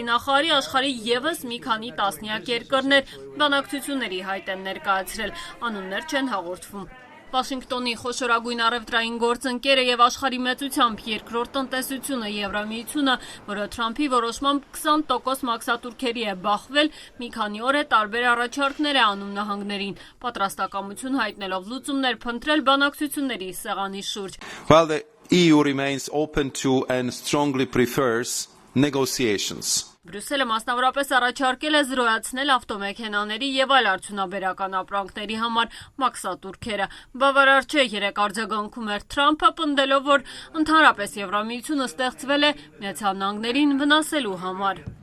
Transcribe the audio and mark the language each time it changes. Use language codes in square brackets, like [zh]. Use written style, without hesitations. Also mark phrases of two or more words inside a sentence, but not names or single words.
[hy] նախարարի աշխարհի եւս մի քանի տասնյակ երկրներ բանակցությունների հայտ են ներկայացրել, անուններ չեն հաղորդվում։ Վաշինգտոնի խոշորագույն առևտրային գործընկերը եւ աշխարհի մեծությամբ երկրորդ տնտեսությունը Եվրամիությունը, որը Թրամփի որոշմամբ 20% մաքսատուրքերի է բախվել, մի քանի օր է տարբեր առաջարկներ է անում նահանգներին, պատրաստակամություն հայտնելով լուծումներ փնտրել բանակցությունների սեղանի շուրջ։ [en] Well, the EU remains open to and strongly prefers negotiations. [hy] Բրյուսելը մասնավորապես առաջարկել է զրոյացնել ավտոմեքենաների եւ այլ արդյունաբերական ապրանքների համար մաքսատուրքերը։ Բավարար չէ, երեք արձագանքում էր Թրամփը, պնդելով, որ ընդհանրապես Եվրամիությունը ստեղծվել է Միացյալ Նահանգներին վնասելու համար։